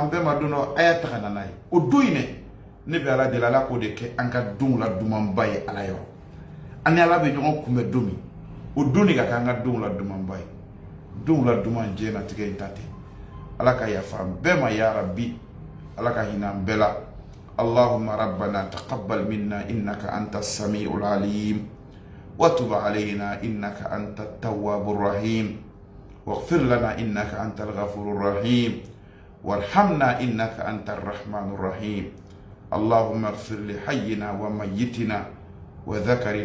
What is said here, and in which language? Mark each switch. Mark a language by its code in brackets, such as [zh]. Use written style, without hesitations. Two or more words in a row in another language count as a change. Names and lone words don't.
[bm] an bɛɛ ma don dɔ a y'a ta ka na n'a ye o don in dɛ ne bɛ ala deli ala k'o de kɛ an ka donw la dumanba ye ala yɔrɔ an ni ala bɛ ɲɔgɔn kunbɛn don min o don de ka kɛ an ka donw la dumanba ye donw la duman diɲɛnatigɛ in ta tɛ ala ka yafa an bɛɛ ma [ar] يا رب [bm] ala ka hinɛ an bɛɛ la [ar] اللهم ربنا تقبل منا إنك أنت السميع العليم وتب علينا إنك أنت التواب الرحيم واغفر لنا إنك أنت الغفور الرحيم وارحمنا إنك أنت الرحمن الرحيم اللهم اغفر لحينا وميتنا وذكرنا